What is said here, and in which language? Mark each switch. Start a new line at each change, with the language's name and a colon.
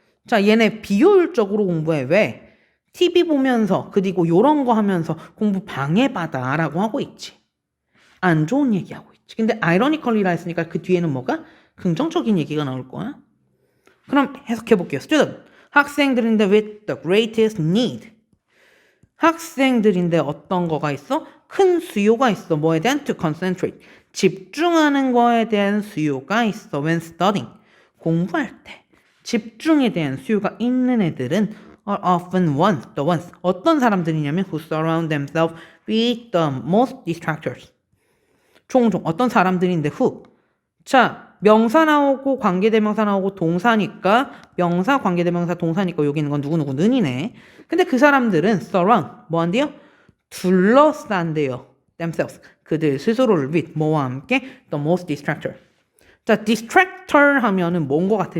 Korean: 자, 얘네 비효율적으로 공부해. 왜? TV 보면서 그리고 요런 거 하면서 공부 방해받아 라고 하고 있지. 안 좋은 얘기하고 있지. 근데 ironically라 했으니까 그 뒤에는 뭐가? 긍정적인 얘기가 나올 거야. 그럼 해석해 볼게요. student, 학생들인데
English: with the greatest need.
Korean: 학생들인데 어떤 거가 있어? 큰 수요가 있어. 뭐에 대한?
English: to concentrate.
Korean: 집중하는 거에 대한 수요가 있어.
English: when studying.
Korean: 공부할 때. 집중에 대한 수요가 있는 애들은
English: are often the ones.
Korean: 어떤 사람들이냐면
English: who surround themselves with the most distractors.
Korean: 종종 어떤 사람들인데 who. 자, 명사 나오고 관계대명사 나오고 동사니까 명사, 관계대명사, 동사니까 여기 있는 건 누구누구는이네. 근데 그 사람들은 surround, 뭐 한대요? 둘러싼대요. themselves. 그들 스스로를 with, 뭐와 함께?
English: the most distractor.
Korean: 자, distractor 하면은 뭔 거 같아?